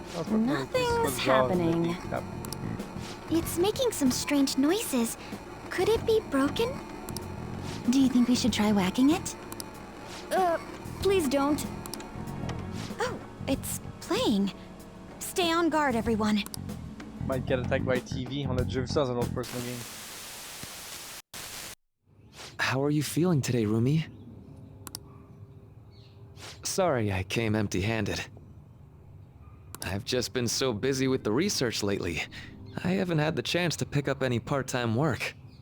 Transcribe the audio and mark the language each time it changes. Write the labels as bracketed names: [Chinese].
[English] Nothing's happening. It's making some strange noises, Could it be broken? Do you think we should try whacking it? Please don't. Oh, it's playing. Stay on guard, everyone. Might get attacked by TV. [French] On a déjà vu ça dans un autre personal game. [English] How are you feeling today, Rumi? Sorry I came empty-handed. I've just been so busy with the research lately. I haven't had the chance to pick up any part-time work.